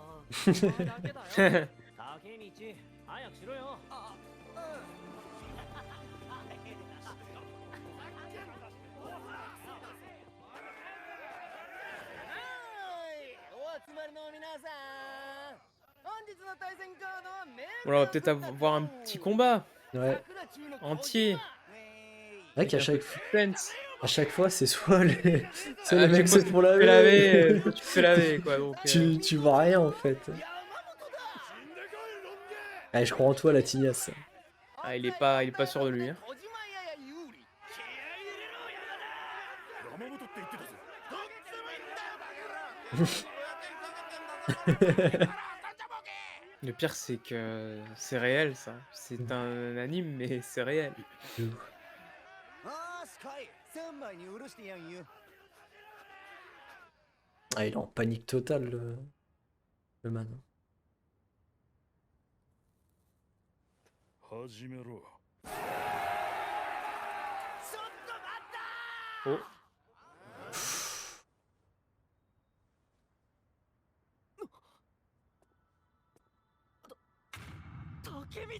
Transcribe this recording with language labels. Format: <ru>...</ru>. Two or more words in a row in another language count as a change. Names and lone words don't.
<ja>お前だけだよ。竹道、早くしろよ。あ、お集まりの皆さん。本日の対戦カードはメー</ja> <fr>Bon, alors, on va peut-être avoir un petit combat Ouais. entier. C'est vrai qu'à Avec un peu chaque, de suspense. à chaque fois, c'est soit les, soit À les mecs chaque fois, se font tu fais laver. laver, toi, tu te fais laver, quoi. Donc, Tu vois rien en fait. Allez, je crois en toi, la tignasse. ah, il est pas sûr de lui. Hein.</fr> <ja>山本って言ってたぞ。</ja> <fr>Le pire, c'est que c'est réel, ça. C'est un anime, mais c'est réel.</fr> <ja>あースカイ、1000枚に許してやんよ。</ja> <fr>Ah, il est en panique totale, le man.</fr> <ja>始めろ。ちょっと待ったー。 Oh, 竹道。</ja>